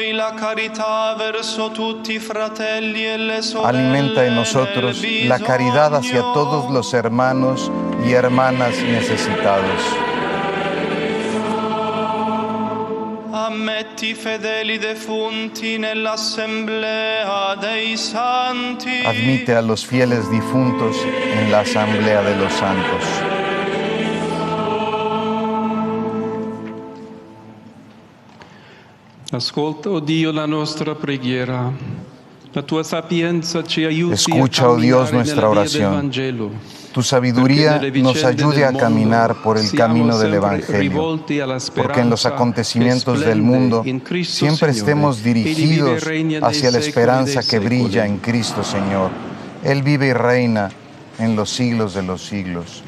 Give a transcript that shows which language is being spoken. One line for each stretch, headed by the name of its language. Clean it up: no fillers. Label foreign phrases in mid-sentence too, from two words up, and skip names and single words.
Spanish: nosotros la caridad hacia todos los hermanos y hermanas necesitados. Admite a los fieles difuntos en la asamblea de los santos.
Italian: Ascolta, oh Dio, la nostra preghiera. La tua sapienza ci aiuti
Spanish: Escucha, oh Dios, nuestra oración. Tu sabiduría nos ayude a caminar por el camino del Evangelio, porque en los acontecimientos del mundo siempre estemos dirigidos hacia la esperanza que brilla en Cristo Señor. Él vive y reina en los siglos de los siglos.